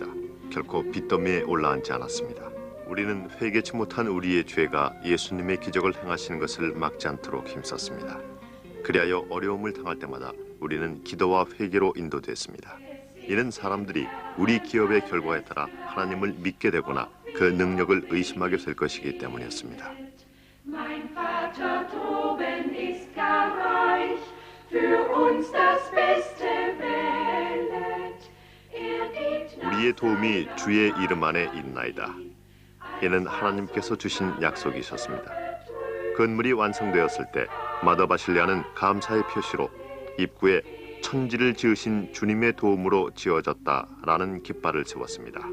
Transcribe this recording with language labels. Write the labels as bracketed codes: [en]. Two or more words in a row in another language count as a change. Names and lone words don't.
[ko] 결코 빚더미에 올라앉지 않았습니다. 우리는 회개치 못한 우리의 죄가 예수님의 기적을 행하시는 것을 막지 않도록 힘썼습니다. 그리하여 어려움을 당할 때마다 우리는 기도와 회개로 인도됐습니다. 이는 사람들이 우리 기업의 결과에 따라 하나님을 믿게 되거나 그 능력을 의심하게 될 것이기 때문이었습니다. [de] Mein Vater droben ist gar reich, für uns das Beste wählet. Gibt [ko] 우리의 도움이 주의 이름 안에 있나이다. 이는 하나님께서 주신 약속이셨습니다. 건물이 완성되었을 때 마더 바실레아는 감사의 표시로 입구에 천지를 지으신 주님의 도움으로 지어졌다라는 깃발을 세웠습니다.